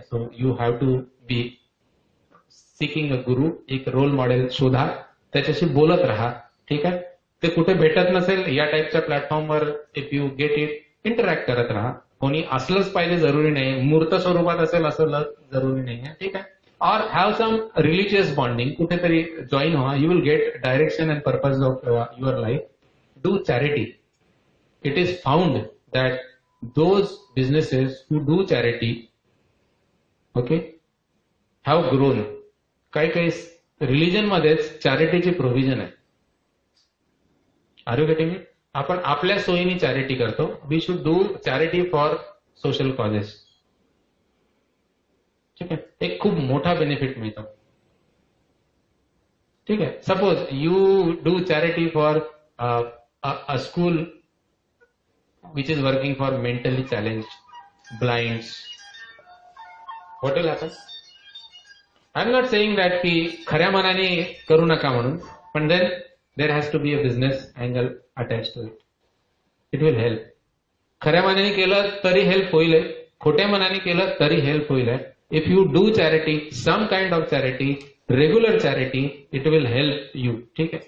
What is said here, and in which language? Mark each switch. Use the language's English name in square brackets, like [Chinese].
[English] So you have to be seeking a guru. [Marathi] एक role model शोधा, त्याच्याशी बोलत राहा. ठीक आहे. ते कुठे भेटत नसेल या टाईपच्या प्लॅटफॉर्मवर if you get it, interact करत राहा. कोणी असलंच पाहिजे जरुरी नाही, मूर्त स्वरूपात असेल असं जरुरी नाही आहे. ठीक आहे. [English] और have some religious bonding. [Marathi] कुठेतरी जॉईन व्हा. [English] You will get direction and purpose of your life. Do charity. It is found that those businesses who do charity, okay, have grown. [Marathi] काही रिलिजन मध्येच चॅरिटीची प्रोव्हिजन आहे. R you getting it? आपण आपल्या सोयीनी charity करतो. We should do charity for social causes. ठीक आहे. एक खूप मोठा बेनिफिट मिळतो. ठीक आहे. [English] Suppose you do charity for a school which is working for mentally challenged blinds. What will happen? I am not saying that की खऱ्या मनाने करू नका म्हणून, पण then there has to be a business angle attach to it. It will help. [Marathi] खऱ्या मनाने केलं तरी हेल्प होईल, खोट्या मनाने केलं तरी हेल्प होईल. [English] If you do charity, some kind of charity, regular charity, it will help you. ठीक आहे.